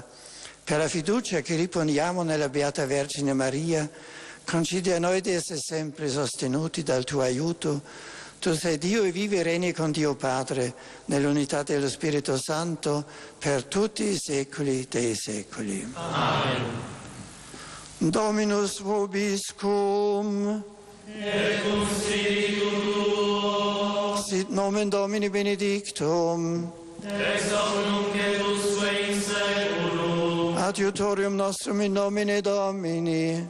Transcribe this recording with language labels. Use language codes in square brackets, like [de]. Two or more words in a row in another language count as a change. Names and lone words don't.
[it] Per la fiducia che riponiamo nella Beata Vergine Maria, concedi a noi di essere sempre sostenuti dal tuo aiuto. Tu sei Dio e vivi e regni con Dio Padre, nell'unità dello Spirito Santo, per tutti i secoli dei secoli. Amen. [la] Dominus vobiscum. Et cum spiritu tuo. Sit nomen Domini benedictum. Ex hoc nunc et usque in saeculum. Adiutorium nostrum in nomine Domini.